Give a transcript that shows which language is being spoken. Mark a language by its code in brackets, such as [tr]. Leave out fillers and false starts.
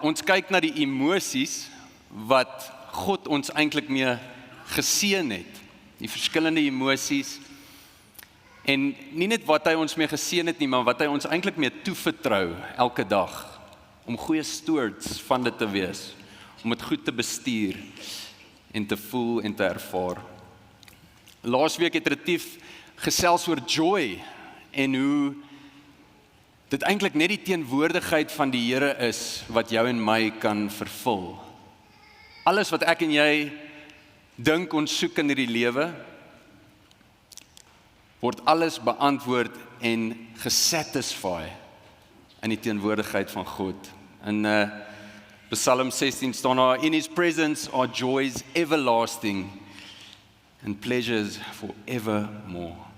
[af] Ons kyk na die emosies wat God ons eintlik mee geseën het. Die verskillende emosies. En nie net wat hy ons mee geseën het nie, maar wat hy ons eintlik mee toevertrou elke dag. Om goeie stewards van dit te wees. Om dit goed te bestuur en te voel en te ervaar. Laasweek het Retief gesels oor joy en hoe dit eintlik net die teenwoordigheid van die Here is wat jou en my kan vervul. Alles wat ek en jy dink ons soek in hierdie lewe, word alles beantwoord en gesatisfy in die teenwoordigheid van God. In Psalm 16 staan daar, [en] in his presence are joys everlasting and pleasures forevermore.